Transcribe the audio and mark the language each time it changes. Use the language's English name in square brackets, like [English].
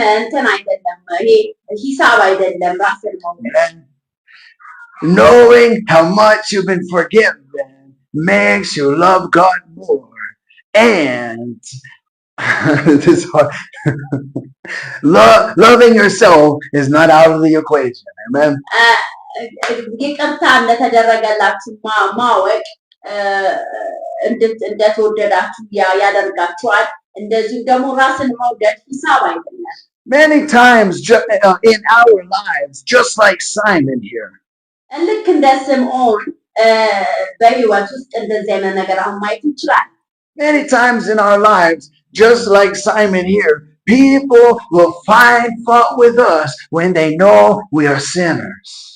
[Amharic] እንትን አይደለም፣ ይሄ ሂሳብ አይደለም። ራስን መውደድ [English] knowing how much you've been forgiven makes you love God more. And this hard. Loving yourself is not out of the equation. Amen. [Amharic] ይቅርታ እንደተደረገላችሁ ማወቅ እንደተወደዳችሁ ያደርጋችኋል። እንደዚሁም ደግሞ ራስን መውደድ ሂሳብ አይደለም። [English] Many times in our lives, just like Simon here. [Amharic] ልክ እንደ ስምዖን በህይወት ውስጥ እንደዚህ አይነት ነገር አሁን ማየት ይችላል። [English] Many times in our lives, just like Simon here, people will find fault with us when they know we are sinners.